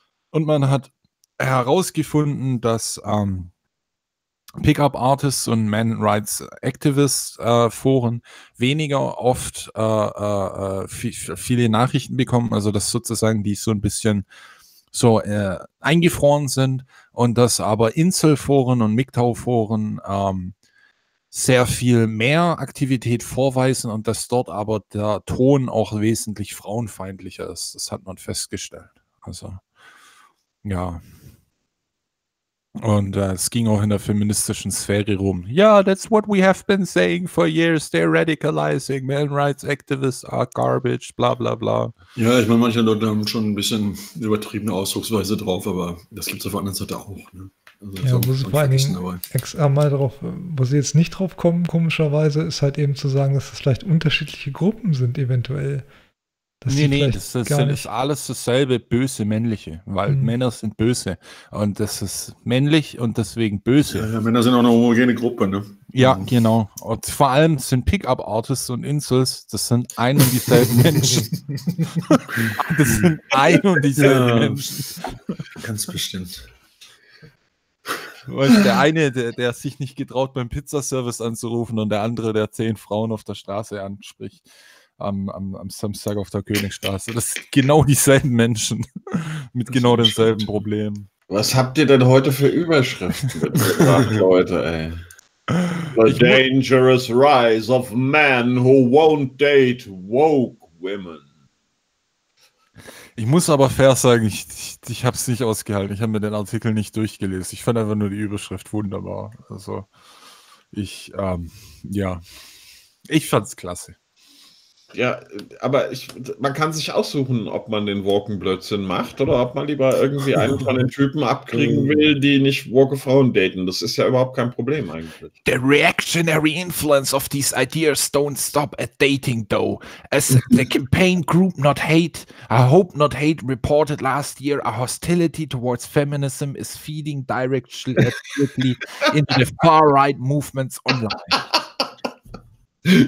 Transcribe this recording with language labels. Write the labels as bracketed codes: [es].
[de] Und man hat herausgefunden, dass Pickup Artists und Man Rights Activists Foren weniger oft viele Nachrichten bekommen, also dass sozusagen die so ein bisschen so eingefroren sind, und dass aber Inselforen und MGTOW-Foren sehr viel mehr Aktivität vorweisen und dass dort aber der Ton auch wesentlich frauenfeindlicher ist. Das hat man festgestellt. Also, ja. Und es ging auch in der feministischen Sphäre rum. [en] Ja, yeah, that's what we have been saying for years. They're radicalizing. Man rights activists are garbage, bla bla bla. [de] Ja, ich meine, manche Leute haben schon ein bisschen übertriebene Ausdrucksweise drauf, aber das gibt es auf der anderen Seite auch. Ne? Also, ja, wo sie vor allen Dingen jetzt nicht drauf kommen, komischerweise, ist halt eben zu sagen, dass das vielleicht unterschiedliche Gruppen sind, eventuell. Dass nee, das ist alles dasselbe böse Männliche, weil Männer sind böse und das ist männlich und deswegen böse. Ja, ja, Männer sind auch eine homogene Gruppe, ne? Ja, genau. Und vor allem sind Pickup-Artists und Insels, das sind ein und dieselben Menschen. Das sind ein und dieselben Menschen. Ganz bestimmt. Und der eine, der sich nicht getraut, beim Pizzaservice anzurufen, und der andere, der 10 Frauen auf der Straße anspricht. Am Samstag auf der Königstraße. Das sind genau dieselben Menschen mit genau denselben Problemen. Was habt ihr denn heute für Überschriften? Leute, ey. [en] The dangerous rise of men who won't date woke women. [de] Ich muss aber fair sagen, ich habe es nicht ausgehalten. Ich habe mir den Artikel nicht durchgelesen. Ich fand einfach nur die Überschrift wunderbar. Also ich fand's klasse. Ja, aber man kann sich aussuchen, ob man den Walken-Blödsinn macht oder ob man lieber irgendwie einen von den Typen abkriegen will, die nicht Walke-Frauen daten. Das ist ja überhaupt kein Problem eigentlich. [en] The reactionary influence of these ideas don't stop at dating, though. As the campaign group I Hope Not Hate reported last year, a hostility towards feminism is feeding directly into the far-right movements online.